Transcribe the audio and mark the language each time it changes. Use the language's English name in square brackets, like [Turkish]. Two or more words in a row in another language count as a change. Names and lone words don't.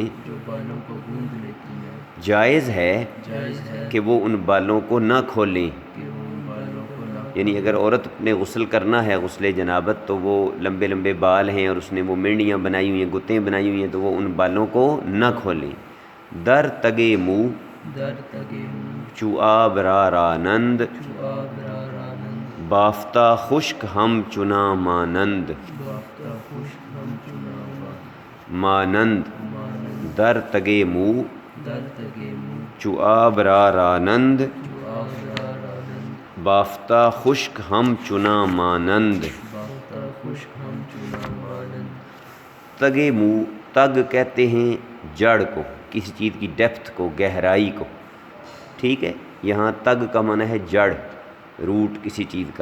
[Urdu] جو بالوں کو گوند لیتی ہیں، جائز ہے کہ وہ ان بالوں کو نہ کھولیں۔ کہ وہ ان بالوں کو نہ، یعنی اگر عورت نے غسل کرنا ہے غسل جنابت، تو وہ لمبے لمبے بال ہیں اور اس نے وہ مینڈیاں بنائی ہوئی ہیں، گتیں بنائی ہوئی ہیں، تو وہ ان بالوں کو نہ کھولیں۔ [Persian] در تگے منہ در تگے منہ، چو آب را رانند، چو آب را رانند، بافتہ خشک ہم چنا مانند۔ بافتہ خشک ہم چنا مانند مانند، در تگے منہ در تگے منہ، چو آب را رانند، چو آب را رانند، بافتہ خشک ہم چنا مانند۔ بافتہ خشک ہم چنا مانند۔ تگے منہ، [Urdu] تگ کہتے ہیں جڑ کو، کسی چیز کی ڈیپتھ کو، گہرائی کو، ٹھیک ہے۔ یہاں تگ کا معنی ہے جڑ، روٹ کسی چیز کا۔